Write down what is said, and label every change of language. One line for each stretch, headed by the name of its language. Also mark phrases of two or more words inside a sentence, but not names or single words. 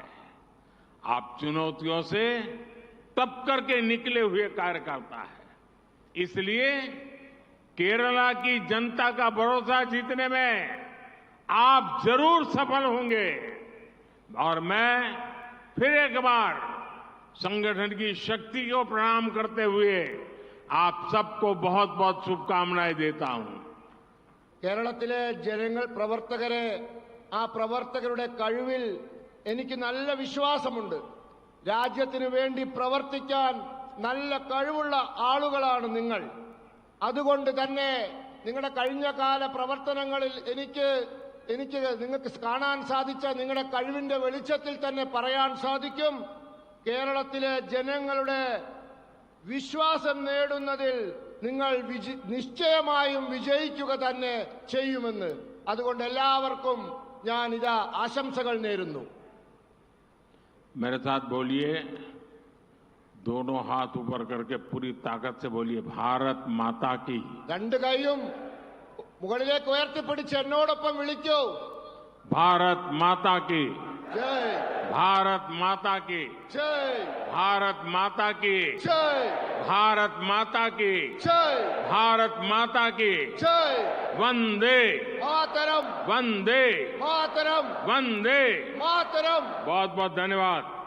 Hindi: आप चुनौतियों से तप करके निकले हुए कार्यकर्ता है, इसलिए केरला की जनता का भरोसा जीतने में आप जरूर सफल होंगे। और मैं फिर एक बार संगठन की शक्ति को प्रणाम करते हुए आप सबको बहुत बहुत शुभकामनाएं देता हूं।
Malayalam: കേരളത്തിലെ ജനങ്ങൾ, പ്രവർത്തകരെ, ആ പ്രവർത്തകരുടെ കഴിവിൽ എനിക്ക് നല്ല വിശ്വാസമുണ്ട്. രാജ്യത്തിന് വേണ്ടി പ്രവർത്തിക്കാൻ നല്ല കഴിവുള്ള ആളുകളാണ് നിങ്ങൾ. അതുകൊണ്ട് തന്നെ നിങ്ങളുടെ കഴിഞ്ഞകാല പ്രവർത്തനങ്ങളിൽ എനിക്ക് നിങ്ങൾക്ക് കാണാൻ സാധിച്ച നിങ്ങളുടെ കഴിവിന്റെ വെളിച്ചത്തിൽ തന്നെ പറയാൻ സാധിക്കും, കേരളത്തിലെ ജനങ്ങളുടെ വിശ്വാസം നേടുന്നതിൽ നിങ്ങൾ നിശ്ചയമായും വിജയിക്കുക തന്നെ ചെയ്യുമെന്ന്. അതുകൊണ്ട് എല്ലാവർക്കും ഞാൻ ഇതാ ആശംസകൾ നേരുന്നു.
Hindi: मेरे साथ बोलिए, दोनों हाथ ऊपर करके पूरी ताकत से बोलिए, भारत माता की।
Malayalam: രണ്ട് കൈയും മുകളിലേക്ക് ഉയർത്തിപ്പിടിച്ച് എന്നോടൊപ്പം വിളിക്കൂ,
Hindi: भारत माता की ജയ്, भारत माता की ജയ്, भारत माता की ജയ്, भारत माता की ജയ്, भारत माता की ജയ്. वंदे മാതരം, वंदे മാതരം, वंदे। മാതരം. बहुत बहुत धन्यवाद।